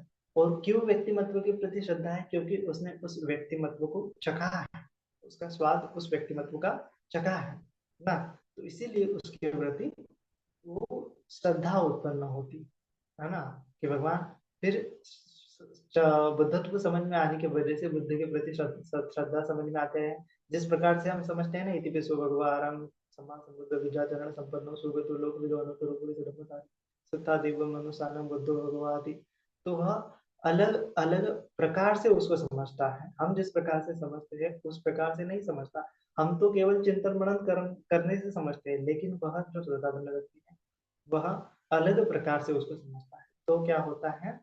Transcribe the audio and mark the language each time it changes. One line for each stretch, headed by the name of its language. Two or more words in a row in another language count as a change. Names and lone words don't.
Hindi: और क्यों व्यक्तिमत्व के प्रति श्रद्धा है? क्योंकि उसने उस व्यक्तिमत्व को चखा है, उसका स्वाद उस व्यक्तिमत्व का चखा है ना? तो इसीलिए उसके प्रति वो श्रद्धा उत्पन्न होती है ना? कि भगवान फिर बुद्धत्व को समझ में आने की वजह से बुद्ध के प्रति श्रद्धा समझ में आते हैं। जिस प्रकार से हम समझते हैं ना,
Pali: इति पिसो भगवारं सम्मा संबुद्ध विद्याचरण संपन्नो सुगतो लोक विदो अनुपरुपुरी सत्ता देव मनुष्यानम बुद्धो भगवाति।
Hindi: तो वह अलग अलग प्रकार से उसको समझता है। हम जिस प्रकार से समझते हैं उस प्रकार से नहीं समझता। हम तो केवल चिंतन मनन करने से समझते हैं, लेकिन वह जो श्रद्धापन्न व्यक्ति है वह अलग प्रकार से उसको समझता है। तो क्या होता है?